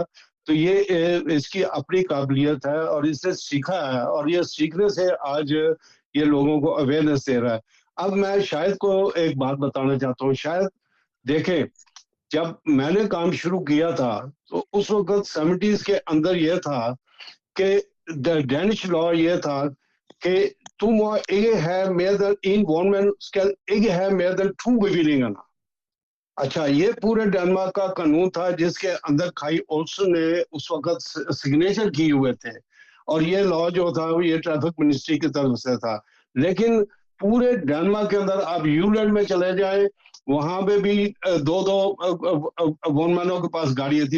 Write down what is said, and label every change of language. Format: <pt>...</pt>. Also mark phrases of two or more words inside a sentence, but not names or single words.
<ur>تو یہ اس کی اپنی قابلیت ہے اور اس نے سیکھا ہے اور یہ سیکھنے سے آج یہ لوگوں کو اویئرنیس دے رہا ہے. اب میں شاید کو ایک بات بتانا چاہتا ہوں. شاید دیکھیں، جب میں نے کام شروع کیا تھا تو اس وقت 70s کے اندر یہ تھا کہ</ur> <en>Danish law</en> <ur>یہ تھا کہ تم</ur> <da>ikke have mer than en vognmand skal ikke have mer than 2 bevillinger.</da> <ur>اچھا، یہ پورے ڈنمارک کا قانون تھا جس کے اندر کھائی اولسن نے اس وقت سگنیچر کیے ہوئے تھے، اور یہ لا جو تھا یہ</ur> <en>traffic ministry</en> <ur>کی طرف سے تھا. لیکن پورے ڈنمارک کے اندر آپ یولینڈ میں چلے جائیں، وہاں پہ بھی 2 وونمینوں کے پاس گاڑیاں تھی.</ur>